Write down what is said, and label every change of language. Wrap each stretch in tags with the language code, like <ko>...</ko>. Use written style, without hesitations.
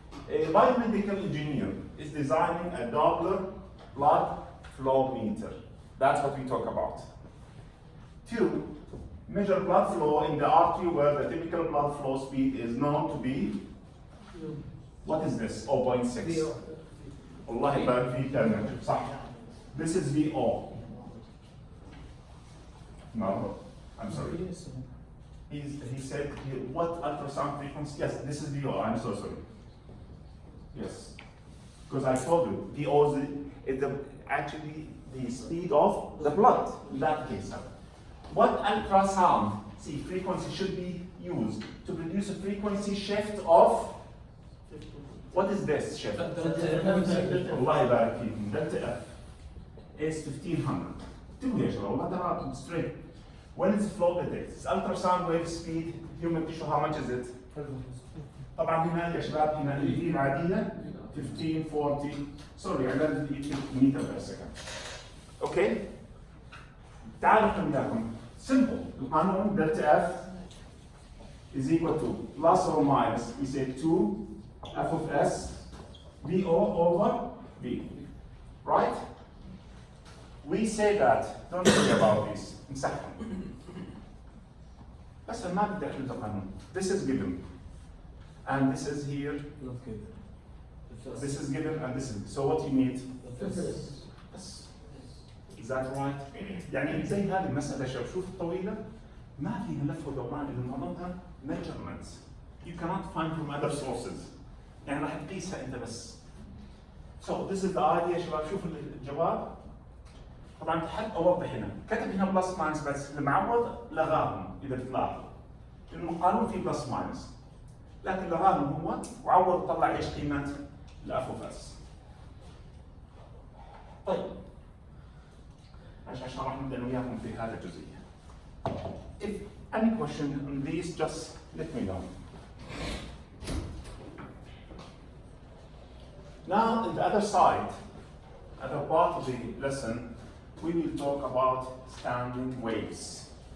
<en>A biomedical engineer is designing a Doppler blood flow meter. That's what we talk about. 2, measure blood flow in the artery where the typical blood flow speed is known to be, what is this? 0.6.</en> <ar>والله يبارك فيك يا نجم صح.</ar> <en>This is VO. No, I'm sorry. He said, what ultrasound frequency? Yes, this is VO. I'm so sorry. Yes, because I told you, VO is actually the speed of the blood in that case. What ultrasound frequency should be used to produce a frequency shift of, what is this shift?</en> <ar>Allah يبارك فيكم.</ar> <en>Delta F is 1500.</en> <ar>تبغى يا شباب والله ترى straight.</ar> <en>When it's flow detects, ultrasound wave speed, human tissue, how much is it?</en> <ar>طبعا هنا يا شباب هنا الفي العادية 15 40</ar> <en>sorry I learned meter per second. Okay?</en> <ar>تعالوا خليناكم simple.</ar> <en>القانون delta F is equal to plus or minus we say 2 F of S VO over V. Right? We say that, don't worry about this.</en> <ar>نسحبهم. بس ما بدي احل القانون.</ar> <en>This is given. And this is here. This is given and this is. So what you need? This. Is that right?</en> <ar>يعني زي هذه المسألة شوف طويلة ما فيها لف ودوران اللي معظمها measurements.</ar> <en>You cannot find from other sources.</en> <ar>يعني راح تقيسها أنت بس.</ar> <en>So this is the idea</en> <ar>يا شباب. شوف الجواب. طبعا تحب اوضح هنا، كتب هنا بلس ماينس بس المعوض لغاهم اذا بتلاحظوا. لانه القانون فيه بلس ماينس. لكن لغاهم هو وعوض طلع ايش قيمه الاف اوف اس. طيب. عشان راح نبدا وياكم في هذه الجزئيه.</ar> <en>If any question on these just let me know. Now on the other side, other part of the lesson, we will talk about standing waves.</en>